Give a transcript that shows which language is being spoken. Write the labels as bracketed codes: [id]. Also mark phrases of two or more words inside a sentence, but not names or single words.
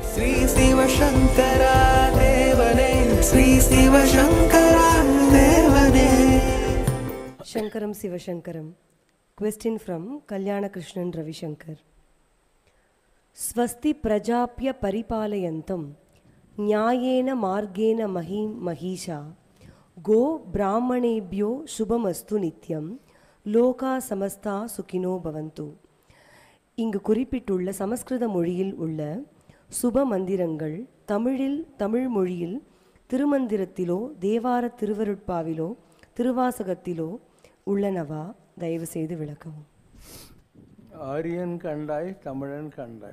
[ta] ஸ்ரீ சிவசங்கரா தேவனே, ஸ்ரீ சிவசங்கரா தேவனே. Shankaram Sivashankaram. [en] Question from Kalyana Krishnan Ravishankar. [sa] स्वस्ति प्रजाभ्यः परिपालयन्तां न्यायेन मार्गेण महीं महीशाः गो ब्राह्मणेभ्यः शुभमस्तु नित्यं लोकाः समस्ताः सुखिनो भवन्तु. [ta] இங்கு குறிப்பிட்டுள்ள சமஸ்கிருத மொழியில் உள்ள சுப மந்திரங்கள் தமிழ் மொழியில் திருமந்திரத்திலோ தேவார திருவருட்பாவிலோ திருவாசகத்திலோ உள்ளனவா? தயவு செய்து விளக்கவும். ஆரியன் கண்டாய் தமிழன் கண்டாய்.